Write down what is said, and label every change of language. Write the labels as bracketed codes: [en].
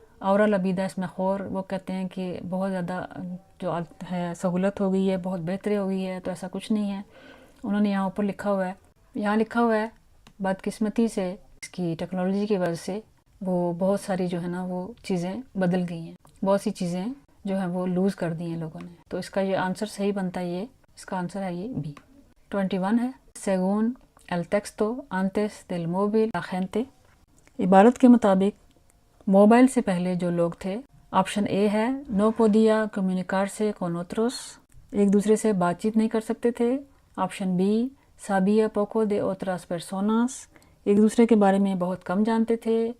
[es] ahora la vida es mejor، [ur] وہ کہتے ہیں کہ بہت زیادہ جو ہے سہولت ہو گئی ہے، بہت بہتری ہو گئی ہے. تو ایسا کچھ نہیں ہے. انہوں نے یہاں اوپر لکھا ہوا ہے، یہاں لکھا ہوا ہے بدقسمتی سے اس کی ٹیکنالوجی کی وجہ سے وہ بہت ساری جو ہے نا وہ چیزیں بدل گئی ہیں، بہت سی چیزیں جو ہیں وہ لوز کر دی ہیں لوگوں نے. تو اس کا یہ آنسر صحیح بنتا ہے یہ، اس کا آنسر ہے یہ بی. [es] 21 ہے según el texto antes del móvil la gente. [ur] عبارت کے مطابق موبائل سے پہلے جو لوگ تھے، آپشن اے ہے [es] no podía comunicarse con otros، [ur] ایک دوسرے سے بات چیت نہیں کر سکتے تھے. Option B [es] sabía poco de otras personas، [ur] ایک دوسرے کے بارے میں بہت کم جانتے تھے.